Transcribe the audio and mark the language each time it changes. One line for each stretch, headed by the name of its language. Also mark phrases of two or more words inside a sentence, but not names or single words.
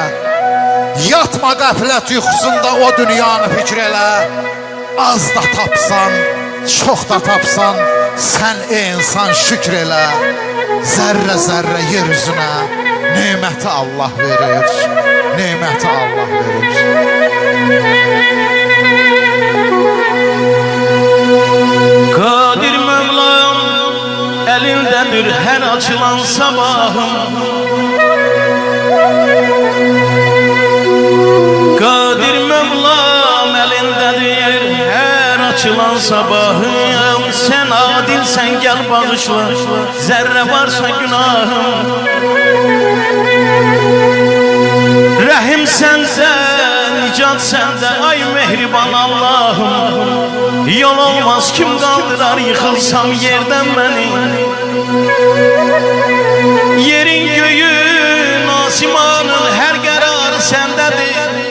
Azerbaijani: Yatma qəflət yuxusunda, o dünyanı fikr elə. Az da tapsan, çox da tapsan, sən ey insan şükr elə. Zərrə-zərrə yer üzünə neməti Allah verir, neməti Allah verir.
Turkish: Kadir Mevlam elindedir her açılan sabahım. Kadir Mevlam elindedir her açılan sabahım. Sen adilsen gel bağışla, zerre varsa günahım.
Azerbaijani: Rəhim səndə, nicat səndə, ay mehriban Allahım. Yol olmaz kim qaldırar, yıxılsam yerdən məni. Yerin göyün, asimanın hər qərarı səndədir.